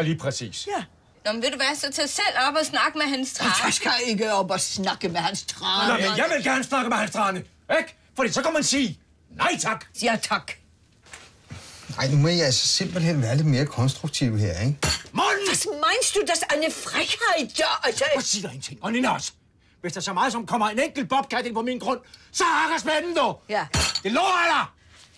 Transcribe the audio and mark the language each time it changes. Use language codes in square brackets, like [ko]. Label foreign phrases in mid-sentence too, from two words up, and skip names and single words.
[da] Ja, lige præcis. Ja. Nå, men vil du være, så tage selv op og snakke med Hans Trane? Jeg skal ikke op og snakke med Hans Trane. Nå, men jeg vil gerne snakke med Hans Trane, ikke? Fordi så kan man sige, nej tak. Ja, tak. Nej, nu må I altså simpelthen være lidt mere konstruktive her, ikke? Morten! [de] Was meinst du, das eine Frechheit? [da] Ja, altså... Jeg siger dig en ting, og Nina også. Hvis der så meget som kommer en enkelt bobcat ind på min grund, så hakker spænden, du! Ja. Det lover jeg dig!